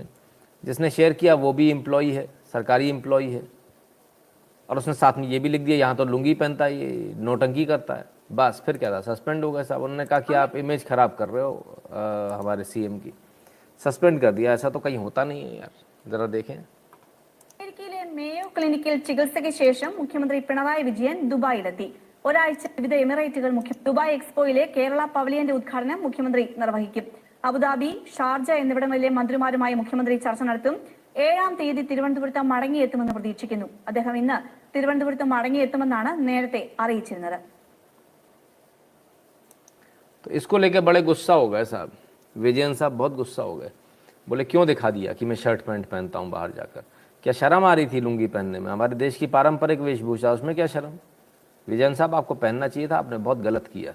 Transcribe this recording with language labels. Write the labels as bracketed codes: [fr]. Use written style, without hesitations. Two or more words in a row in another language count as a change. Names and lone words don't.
[hi] जिसने शेयर किया वो भी एम्प्लॉई है, सरकारी एम्प्लॉई है, और उसने साथ में ये भी लिख दिया यहाँ तो लुंगी पहनता है, ये नौटंकी करता है। बस फिर क्या था, सस्पेंड हो गए साहब। उन्होंने कहा कि आप इमेज ख़राब कर रहे हो हमारे CM की, सस्पेंड कर दिया। ऐसा तो कहीं होता नहीं है यार, ज़रा देखें। [ml] മേയോ ക്ലിനിക്കിൽ ചികിത്സയ്ക്ക് ശേഷം മുഖ്യമന്ത്രി പിണറായി വിജയൻ ദുബായിലെത്തി. ഒരാഴ്ച വിവിധ എമിറേറ്റുകൾ ദുബായ് എക്സ്പോയിലെ കേരള പവലിയന്റെ ഉദ്ഘാടനം മുഖ്യമന്ത്രി നിർവഹിക്കും. അബുദാബി, ഷാർജ എന്നിവിടങ്ങളിലെ മന്ത്രിമാരുമായി മുഖ്യമന്ത്രി ചർച്ച നടത്തും. 7-ാം തീയതി തിരുവനന്തപുരത്ത് മടങ്ങിയെത്തുമെന്ന് പ്രതീക്ഷിക്കുന്നു. അദ്ദേഹം ഇന്ന് തിരുവനന്തപുരത്ത് മടങ്ങിയെത്തുമെന്നാണ് നേരത്തെ അറിയിച്ചിരുന്നത്. [hi] तो इसको लेकर बड़े गुस्सा हो गए साहब, विजयन साहब बहुत गुस्सा हो गए। बोले क्यों दिखा दिया कि मैं [en] shirt pant [hi] पहनता हूँ बाहर जाकर? क्या शर्म आ रही थी लुंगी पहनने में? हमारे देश की पारंपरिक वेशभूषा, उसमें क्या शर्म? विजयन साहब आपको पहनना चाहिए था, आपने बहुत गलत किया।